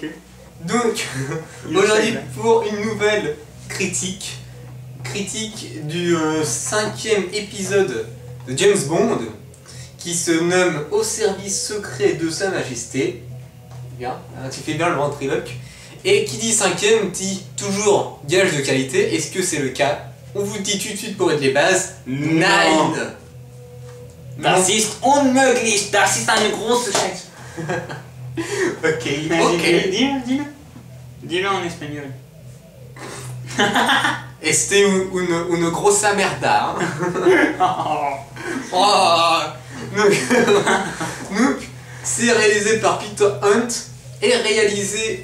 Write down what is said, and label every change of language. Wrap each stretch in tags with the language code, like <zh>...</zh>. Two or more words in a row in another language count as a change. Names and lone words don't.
<fr>Donc, aujourd'hui pour une nouvelle critique du 5e épisode de James Bond qui se nomme Au service secret de Sa Majesté. Bien, tu fais bien le ventriloque. Et qui dit 5e dit toujours gage de qualité. Est-ce que c'est le cas? On vous dit tout de suite pour être les bases. Non. 9.</fr> <de>Das ist unmöglich, das ist eine große Scheiße.</de> <fr>Ok. Dis-le en espagnol.</fr> <es>Este une grossa merda. Oh.</es> <fr>Donc, c'est réalisé par Peter Hunt et réalisé.</fr>